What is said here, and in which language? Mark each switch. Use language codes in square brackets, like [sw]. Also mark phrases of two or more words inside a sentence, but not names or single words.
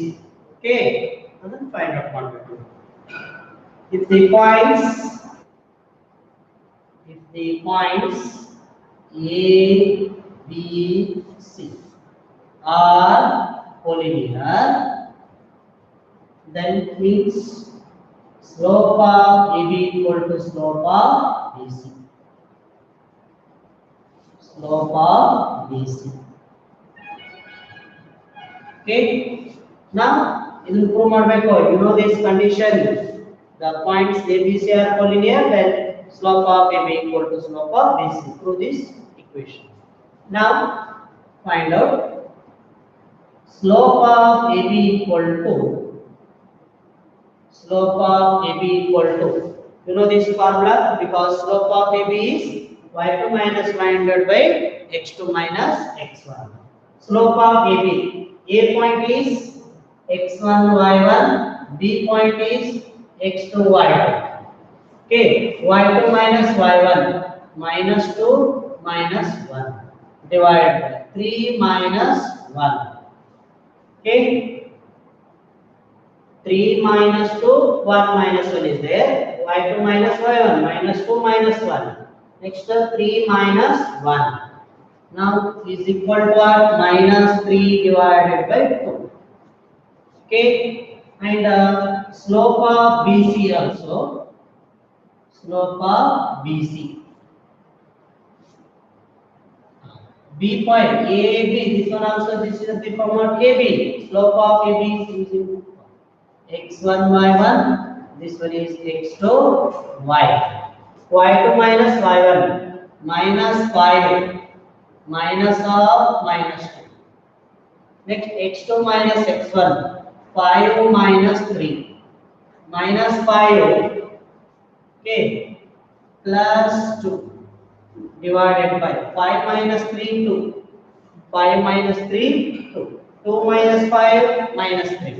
[en] Okay, and then find out quantity. If the points A, B, C are collinear, then it means slope of AB equal to slope of BC. Slope of BC. Okay. Now [kn] ಇದನ್ನು ಪ್ರೂವ್ ಮಾಡಬೇಕು. [en] You know this condition, the points ABC are collinear, then slope of AB equal to slope of BC. Prove this equation. Now find out slope of AB equal to you know this formula, because slope of AB is y2 minus y100 by x2 minus x1. Slope of AB, A point is x1 y1, B point is x2 y2. Okay, y2 minus y1 minus 2 minus 1 divided by 3 minus 1. Okay, 3 minus 2, 1 minus 1 is there. Y2 minus y1 minus 2 minus 1. Next 3 minus 1. Now is equal to what? Minus 3 divided by 2. Okay, and slope of BC also. Slope of BC. B point AB. This one also. This is the form of AB. Slope of AB is using x1 y1. This one is x2 y. Y2 minus y1 minus 5 minus of minus 2. Next x2 minus x1 5 minus 3 minus 5. Okay, plus 2 divided by 5 minus 3 2. 5 minus 3 2. 2 minus 5 minus 3.